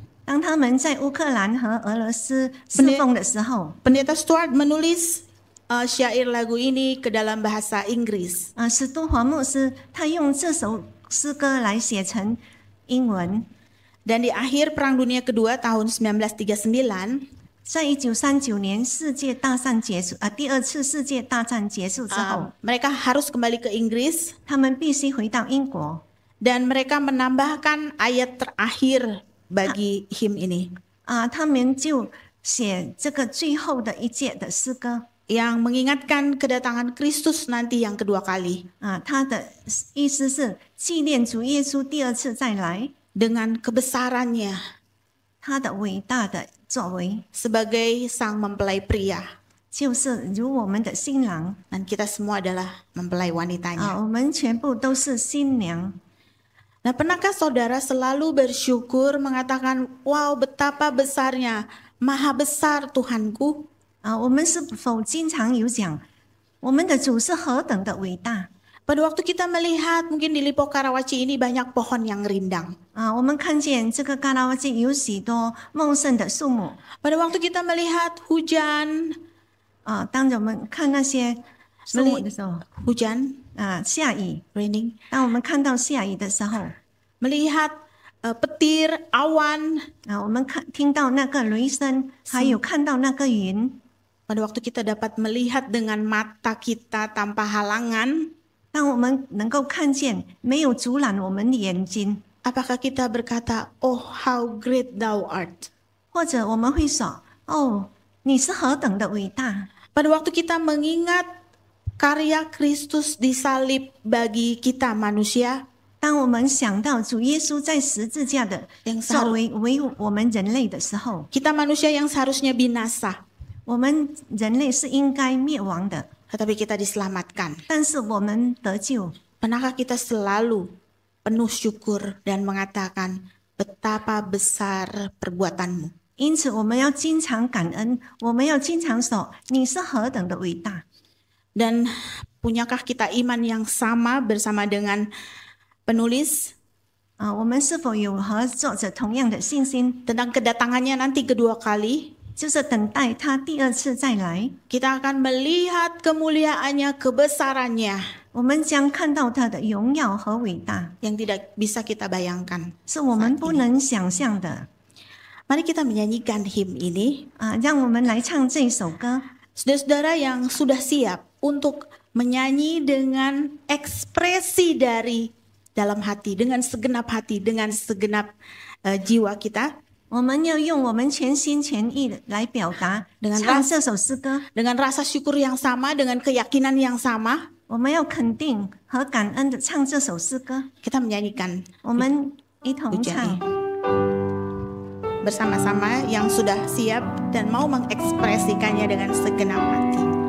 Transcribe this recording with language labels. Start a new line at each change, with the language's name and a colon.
Chinese: 当他们在乌克兰和俄罗斯侍奉的时候，
Indonesian: pendeta Stuart menulis syair lagu ini ke dalam bahasa Inggris.
Chinese: 史都华牧师他用这首诗歌来写成英文。
Indonesian: Dan di akhir Perang Dunia Kedua tahun 1939,
Chinese: 在1939年世界大战结束，第二次世界大战结束之后，
Indonesian: mereka harus kembali ke Inggris
Chinese: 他们必须回到英国。
Indonesian: dan mereka menambahkan ayat terakhir bagi hymn ini.
Chinese: 他们就写这个最后的一节的诗歌。
Indonesian: yang mengingatkan kedatangan Kristus nanti yang kedua kali
Chinese: 他的意思是纪念主耶稣第二次再来，
Indonesian: dengan kebesarannya
Chinese: 他的伟大的作为，
Indonesian: sebagai sang mempelai pria
Chinese: 就是如我们的新郎
Indonesian: dan kita semua adalah mempelai wanitanya.
Chinese: 我们全部都是新娘。
Indonesian: Nah, pernahkah saudara selalu bersyukur mengatakan, wow betapa besarnya, maha besar Tuhanku?
Chinese: 我们是否经常有讲，我们的主是何等的伟大？
Indonesian: Pada waktu kita melihat mungkin di Lipo Karawaci ini banyak pohon yang rindang.
Chinese: 我们看见这个嘎拉瓦季有许多茂盛的树木。
Indonesian: Pada waktu kita melihat hujan,
Chinese: 当我们看那些树木的时候，
Indonesian: hujan,
Chinese: 下雨。
English: raining,
Chinese: 当我们看到下雨的时候，
Indonesian: melihat petir, awan.
Chinese: 我们听到那个雷声，还有看到那个云。
Indonesian: Pada waktu kita dapat melihat dengan mata kita tanpa halangan,
Chinese: 当我们能够看见，没有阻拦我们的眼睛，
Indonesian: apakah kita berkata,
English: oh how great thou art?
Chinese: 或者我们会说：“哦，你是何等的伟大。”
Indonesian: Pada waktu kita mengingat karya Kristus disalib bagi kita manusia,
Chinese: 当我们想到主耶稣在十字架的作为为我们人类的时候，
Indonesian: kita manusia yang seharusnya binasa,
Chinese: 我们人类是应该灭亡的，
Indonesian: tetapi kita diselamatkan.
Chinese: 但是我们得救。
Indonesian: Pernahkah kita selalu penuh syukur dan mengatakan betapa besar perbuatanmu?
Chinese: 因此，我们要经常感恩，我们要经常说：“你是何等的伟大。”
Indonesian: Dan punyakah kita iman yang sama bersama dengan penulis
Chinese: 我们是否有和作者同样的信心？
Indonesian: tentang kedatangannya nanti kedua kali?
Chinese: 就是等待他第二次再来，
Indonesian: Kita akan melihat kemuliaannya, kebesarannya
Chinese: 我们将看到他的荣耀和伟大，
Indonesian: yang tidak bisa kita bayangkan.
Chinese: 是我们不能想象的。
Indonesian: Mari kita menyanyikan hymn ini.
Chinese: 让我们来唱这首歌。
Indonesian: Saudara-saudara yang sudah siap untuk menyanyi dengan ekspresi dari dalam hati, dengan segenap hati, dengan segenap jiwa kita.
Chinese: 我们要用我们全心全意的来表达，
Indonesian: dengan
Chinese: 唱这首诗歌。
Indonesian: dengan rasa syukur yang sama, dengan keyakinan yang sama.
Chinese: 我们要肯定和感恩的唱这首诗歌。
Indonesian: Kita menyanyikan
Chinese: 我们一同唱。
Indonesian: bersama-sama yang sudah siap dan mau mengekspresikannya dengan segenap hati.